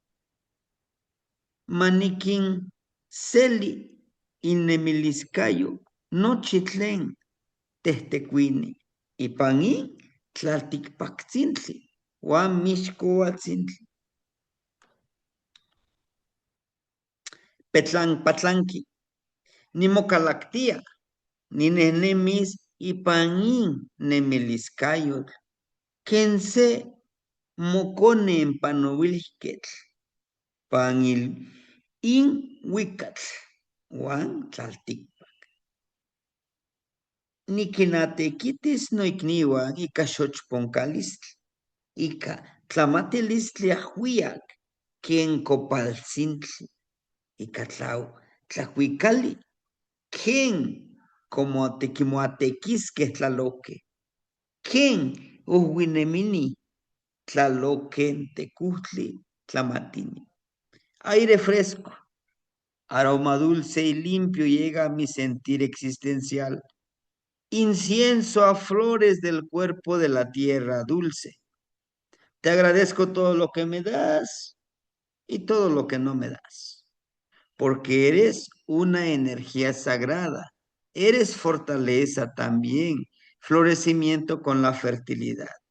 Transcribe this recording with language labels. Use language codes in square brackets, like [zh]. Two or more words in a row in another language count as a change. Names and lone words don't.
[nah] maniquin seli in nemiliscayo, nochi tlen tehtecuini, ipan in tlalticpactzintli, huan mixcoatzintli. Patlanqui, nimocalactia, ninehnemis ipan in nemiliscayotl, ken se mocone en panouilquetl, panil in huicatl, huan tlalticpac. Niquinatequitis noicniuan ica xochponcalistli, ica tlamatilistli ajuiac, ken copaltzintli, ica tlahuicali, ken como tequimoatequisque tlaloque, ken uhuinemini tlaloque tecuhtli tlamatini. [es] Aire fresco, aroma dulce y limpio llega a mi sentir existencial. Incienso a flores del cuerpo de la tierra dulce. Te agradezco todo lo que me das y todo lo que no me das, porque eres una energía sagrada, eres fortaleza también, florecimiento con la fertilidad.